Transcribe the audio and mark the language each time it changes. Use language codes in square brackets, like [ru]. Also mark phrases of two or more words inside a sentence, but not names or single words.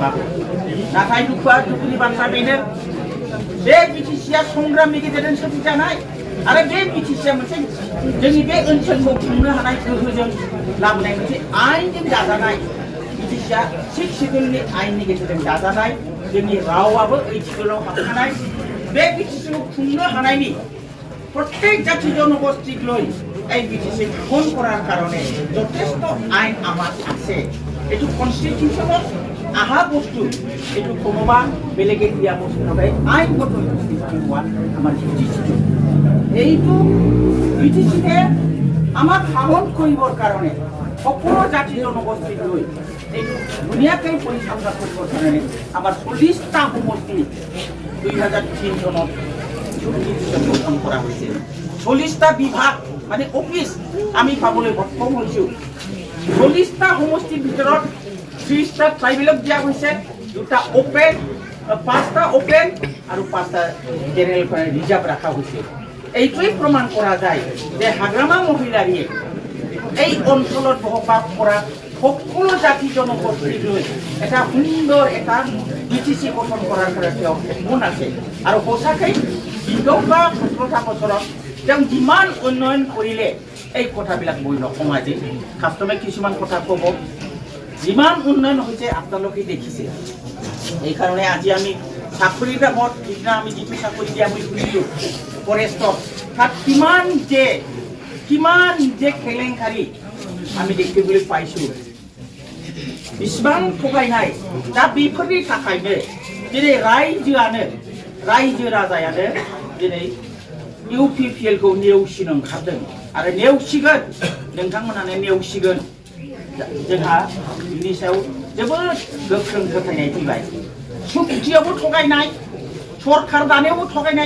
[brx] लाबोदों नाथाय दुखुनि बाथ्रा बेनो बे बिटिसिआ संग्रामनि गेजेरजों सोरजिजानाय आरो बे बिटिसिआ मोनसे जोंनि बे ओनसोलखौ खुंनो हानाय गोहोजों लाबोनाय मोनसे आयेनजों दाजानाय बिटिसिआ 6 सिडुलनि आयेननि गेजेरजों दाजानाय जोंनि रावाबो 8 सिडुलाव हाबखानाय बे बिटिसिखौ खुंनो हानायनि प्रत्येक [as] জাতি জনগোষ্ঠীক লৈ এই বিটিসি গঠন করার কারণে যথেষ্ট আইন আমার আছে এটু কনস্টিটিউশনত আহা বস্তু এটু কোনোবা বেলেগে দিয়া বস্তু নহয় আইনগত হোৱা আমাৰ বিটিসি এইটো বিটিসিতে আমাক সাহস কৰিবৰ কাৰণে সকলো জাতি জনগোষ্ঠীক লৈ এইটো ধুনীয়াকৈ পৰিচালনা কৰিবৰ কাৰণে আমাৰ 40টা সমষ্টি 2003 চনত [bn] গঠন করা হয়েছে [as] 40টা বিভাগ মানে অফিস আমি পাবলৈ সক্ষম হৈছো 40টা সমষ্টিৰ ভিতৰত 30টা ট্ৰাইবেলক দিয়া হৈছে 2টা ওপেন 5টা ওপেন আৰু 5টা [en] general reserve [bn] রাখা হয়েছে [as] এইটোই প্রমাণ করা যায় যে হাগ্রামা মহিলারিয়ে এই অঞ্চলত বসবাস কৰা সকলো জাতি জনগোষ্ঠীক লৈ এটা সুন্দৰ এটা বিটিসি গঠন কৰাৰ কাৰণে মন আছে আৰু সঁচাকৈ 17টা বছৰত তেওঁ যিমান উন্নয়ন কৰিলে এই কথাবিলাক মই নকওঁ আজি কাষ্টমে কিছুমান কথা ক'ব যিমান উন্নয়ন হৈছে আপোনালোকে দেখিছে এইকাৰণে আজি আমি চাকৰিৰ দামত সিদিনা আমি যিটো চাকৰি দিয়া বুলি শুনিলোঁ ফৰেষ্টত তাত কিমান যে কেলেংকাৰী আমি দেখিবলৈ পাইছোঁ [brx] बेसेबां थगायनाय दा बेफोरनि थाखायनो दिनै रायजो राजायानो दिनै UPPL खौ नेवसिनो ओंखारदों आरो नेवसिगोन नोंथांमोनानो नेवसिगोन जोंहा बिनि सायाव जोबोद गोख्रों फोथायनाय फैबाय सुक्तियावबो थगायनाय सरकार दानायावबो थगायनाय